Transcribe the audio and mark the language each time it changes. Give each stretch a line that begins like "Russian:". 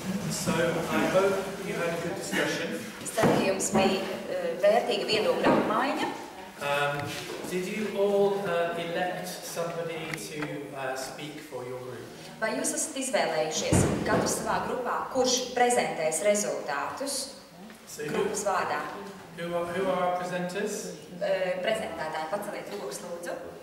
English: So I hope you had a good discussion.
Latvian: Es ceru, ka jums bija vērtīga viedokļa apmaiņa.
English: Did you all elect somebody to speak for your group?
Latvian: Vai jūs esat izvēlējušies katrs savā grupā, kurš prezentēs rezultātus grupas vārdā?
English: Who are our presenters?
Latvian: Prezentētāji, paceliet rokas, lūdzu.